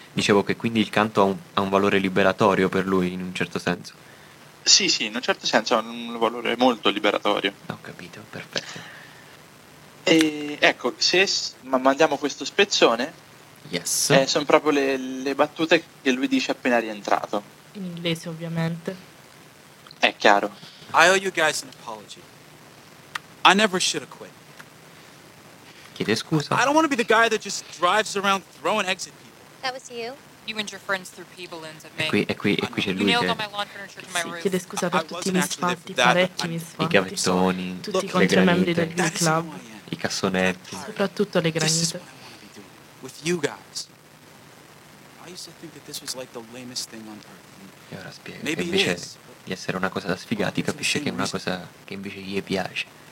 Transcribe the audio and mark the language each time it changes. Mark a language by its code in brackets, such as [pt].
[it] Dicevo che quindi il canto ha un valore liberatorio per lui in un certo senso. Sì, sì, in un certo senso ha un valore molto liberatorio. Ho capito, perfetto. E ecco, se mandiamo questo spezzone, [en] yes. [it] Sono proprio le battute che lui dice appena rientrato. In inglese, ovviamente. È chiaro. [en] I owe you guys an apology. I never should have quit. [it] Chiede scusa. [en] I don't want to be the guy that just drives around throwing eggs at people. That was you. You and your friends threw pea balloons at me. [it] E qui c'è lui. Chiede scusa per tutti i misfatti, parecchi misfatti. I gavettoni, tutti i contromembri del Glee Club. I cassonetti. Soprattutto le granite. [en] This is what I want to be doing with you guys. I used to think that this was like the lamest thing on earth. [it] E ora spiego. [en] Maybe [it] invece [en] it is, [it] di essere una cosa da sfigati, capisce che è una cosa che invece gli piace.